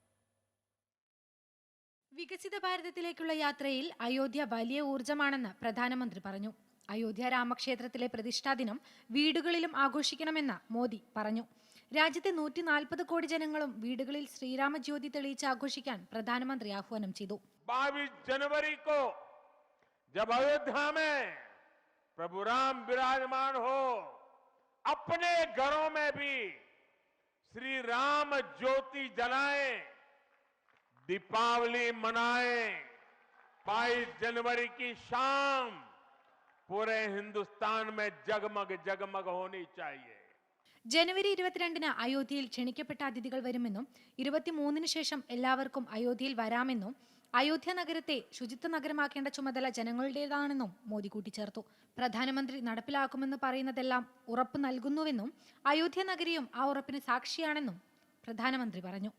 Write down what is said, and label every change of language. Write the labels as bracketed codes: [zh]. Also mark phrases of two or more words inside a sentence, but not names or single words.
[ml] വികസിത ഭാരതത്തിലേക്കുള്ള യാത്രയിൽ അയോധ്യ വലിയ ഊർജ്ജമാണെന്ന് പ്രധാനമന്ത്രി പറഞ്ഞു. അയോധ്യ രാമക്ഷേത്രത്തിലെ പ്രതിഷ്ഠാദിനം വീടുകളിലും ആഘോഷിക്കണമെന്ന് മോദി പറഞ്ഞു. രാജ്യത്തെ 140 കോടി ജനങ്ങളും വീടുകളിൽ ശ്രീരാമ ജ്യോതി തെളിയിച്ച് ആഘോഷിക്കാൻ പ്രധാനമന്ത്രി ആഹ്വാനം ചെയ്തു. [hi] 22 जनवरी को जब अयोध्या में प्रभु राम विराजमान हो, अपने घरों में भी श्री राम ज्योति जलाएं, दीपावली मनाएं। 22 जनवरी की शाम पूरे हिंदुस्तान में जगमग जगमग होनी चाहिए. [ml] ജനുവരി 22-ന് അയോധ്യയിൽ ക്ഷണിക്കപ്പെട്ട അതിഥികൾ വരുമെന്നും 23-ന് ശേഷം എല്ലാവർക്കും അയോധ്യയിൽ വരാമെന്നും അയോധ്യ നഗരത്തെ ശുചിത്വ നഗരമാക്കേണ്ട ചുമതല ജനങ്ങളുടേതാണെന്നും മോദി കൂട്ടിച്ചേർത്തു. പ്രധാനമന്ത്രി നടപ്പിലാക്കുമെന്ന് പറയുന്നതെല്ലാം ഉറപ്പ് നൽകുന്നുവെന്നും അയോധ്യ നഗരിയും ആ ഉറപ്പിന് സാക്ഷിയാണെന്നും പ്രധാനമന്ത്രി പറഞ്ഞു.